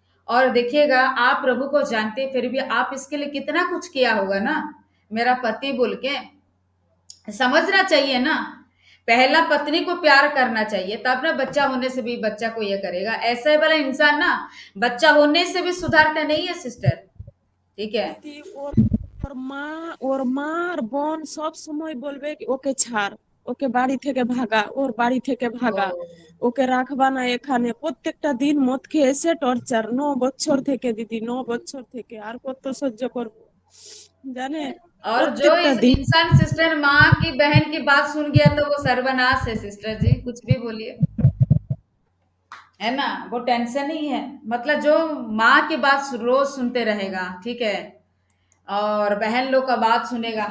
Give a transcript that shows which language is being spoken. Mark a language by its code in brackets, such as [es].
[hi] और देखिएगा, आप प्रभु को जानते फिर भी आप इसके लिए कितना कुछ किया होगा ना, मेरा पति बोल के। समझना चाहिए ना, पहला पत्नी को प्यार करना चाहिए, तब ना बच्चा होने से भी बच्चा को ये करेगा। ऐसा वाला इंसान ना बच्चा होने से भी सुधारता नहीं है सिस्टर, ठीक है। [bn] ওর মা আর বোন সব সময় বলবে কি ওকে ছাড়, ওকে বাড়ি থেকে ভাগা, ওর বাড়ি থেকে ভাগা, ওকে রাখবা না এখানে। প্রত্যেকটা দিন মদ খেয়ে এসে টর্চার, 9 বছর থেকে দিদি, 9 বছর থেকে। আর কত সহ্য করবো জানে। [hi] और जो इंसान सिस्टर माँ की बहन की बात सुन गया तो वो सर्वनाश है सिस्टर जी, कुछ भी बोलिए, है ना। वो टेंशन ही है, मतलब जो माँ की बात रोज सुनते रहेगा, ठीक है, और बहन लोग का बात सुनेगा।